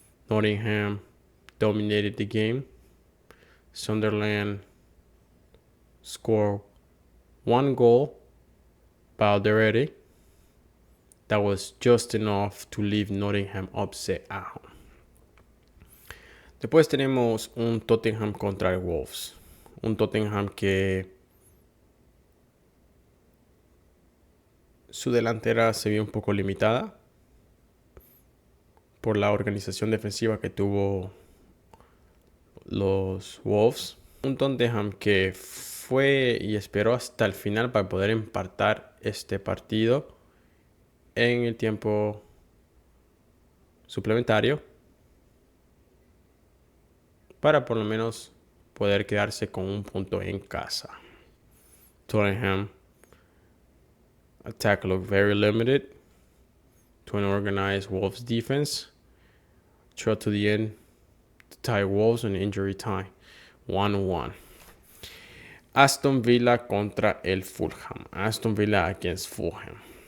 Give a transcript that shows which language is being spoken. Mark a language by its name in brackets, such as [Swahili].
[English] Nottingham dominated the game. Sunderland scored 1 goal by Alderete. That was just enough to leave Nottingham upset at home. [Spanish] Después tenemos un Tottenham contra el Wolves. Un Tottenham que su delantera se vio un poco limitada por la organización defensiva que tuvo los Wolves. Un Tottenham que fue y esperó hasta el final para poder empatar este partido en el tiempo suplementario para por lo menos poder quedarse con un punto en casa. [English] Tottenham attack looked very limited to an organized Wolves defense. Trot to the end to tie Wolves on injury time. 1-1. [Spanish] Aston Villa contra el Fulham. [English] Aston Villa against Fulham.